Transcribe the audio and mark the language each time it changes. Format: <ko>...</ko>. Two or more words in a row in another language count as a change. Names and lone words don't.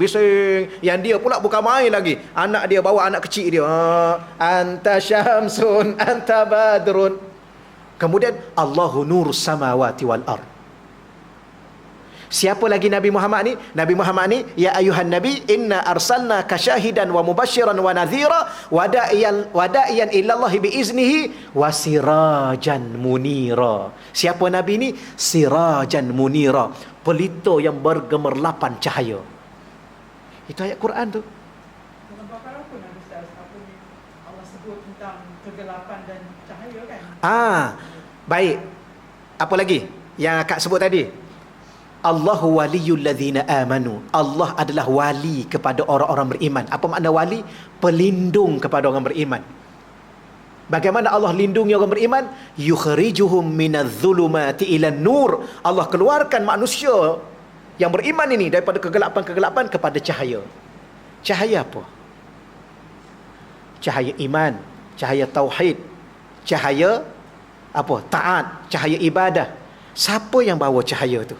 <ms>Yang dia pula bukan main lagi. Anak dia bawa anak kecil dia.</ms> <ar>أنت شمس أنت بدر.</ar> <ms>Kemudian</ms> <ar>الله نور السماوات والأرض.</ar> <ms>Siapa lagi Nabi Muhammad ni?</ms> <ar>Nabi Muhammad ni, يا أيها النبي إنا أرسلناك شاهدا ومبشرا ونذيرا وداعيا إلى الله بإذنه وسراجا منيرا.</ar> <ms>Siapa Nabi ni?</ms> <ar>سراجا منيرا,</ar> <ms>pelita yang bergemerlapan cahaya. Itu ayat Quran tu. Dalam Baqarah pun ada Ustaz, apa ni Allah sebut tentang kegelapan dan cahaya kan? Baik. Apa lagi yang akak sebut tadi?</ms> <ar>الله ولي الذين آمنوا.</ar> <ms>Allah adalah wali kepada orang-orang beriman. Apa makna wali? Pelindung kepada orang beriman. Bagaimana Allah lindungi orang beriman?</ms> <ar>يخرجهم من الظلمات إلى النور.</ar> <ms>Allah keluarkan manusia yang beriman ini daripada kegelapan-kegelapan kepada cahaya. Cahaya apa? Cahaya iman, cahaya tauhid, cahaya apa? Taat, cahaya ibadah. Siapa yang bawa cahaya tu?</ms>